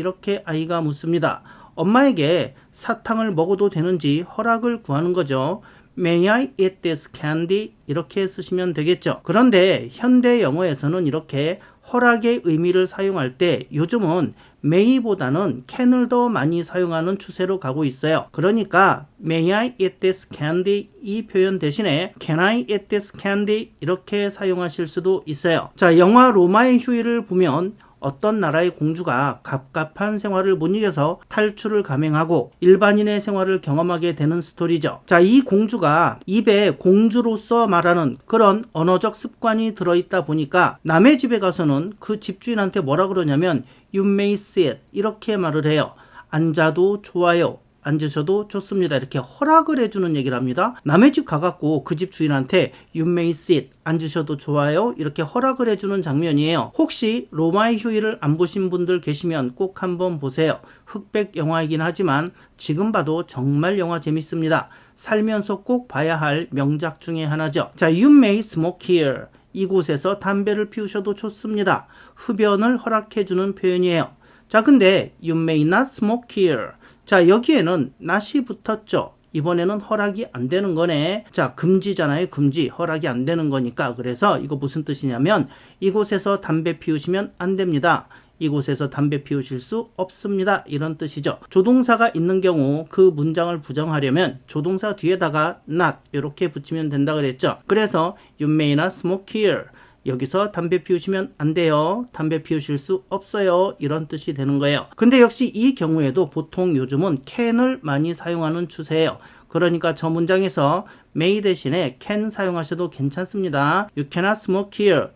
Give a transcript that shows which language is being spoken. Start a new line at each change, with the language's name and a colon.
Korean: 이렇게 아이가 묻습니다. 엄마에게 사탕을 먹어도 되는지 허락을 구하는 거죠.
English: May I eat this candy?
Korean: 이렇게 쓰시면 되겠죠. 그런데 현대 영어에서는 이렇게 허락의 의미를 사용할 때 요즘은 may보다는 can을 더 많이 사용하는 추세로 가고 있어요. 그러니까
English: may I eat this candy
Korean: 이 표현 대신에
English: can I eat this candy
Korean: 이렇게 사용하실 수도 있어요. 자, 영화 로마의 휴일을 보면 어떤 나라의 공주가 갑갑한 생활을 못 이겨서 탈출을 감행하고 일반인의 생활을 경험하게 되는 스토리죠. 자, 이 공주가 입에 공주로서 말하는 그런 언어적 습관이 들어있다 보니까 남의 집에 가서는 그 집주인한테 뭐라 그러냐면
English: You may sit
Korean: 이렇게 말을 해요. 앉아도 좋아요. 앉으셔도 좋습니다. 이렇게 허락을 해주는 얘기를 합니다. 남의 집 가갖고 그 집 주인한테
English: You may sit
Korean: 앉으셔도 좋아요 이렇게 허락을 해주는 장면이에요. 혹시 로마의 휴일을 안 보신 분들 계시면 꼭 한번 보세요. 흑백 영화이긴 하지만 지금 봐도 정말 영화 재밌습니다. 살면서 꼭 봐야 할 명작 중에 하나죠. 자,
English: You may smoke here
Korean: 이곳에서 담배를 피우셔도 좋습니다. 흡연을 허락해주는 표현이에요.
English: 자, 근데 You may not smoke here.
Korean: 자, 여기에는 not이 붙었죠. 이번에는 허락이 안 되는 거네. 자, 금지잖아요. 금지. 허락이 안 되는 거니까. 그래서 이거 무슨 뜻이냐면 이곳에서 담배 피우시면 안 됩니다. 이곳에서 담배 피우실 수 없습니다. 이런 뜻이죠. 조동사가 있는 경우 그 문장을 부정하려면 조동사 뒤에다가 not 이렇게 붙이면 된다 그랬죠.
English: 그래서 You may not smoke here.
Korean: 여기서 담배 피우시면 안 돼요. 담배 피우실 수 없어요. 이런 뜻이 되는 거예요. 근데 역시 이 경우에도 보통 요즘은 can을 많이 사용하는 추세예요. 그러니까 저 문장에서 may 대신에 can 사용하셔도 괜찮습니다.
English: You cannot smoke here.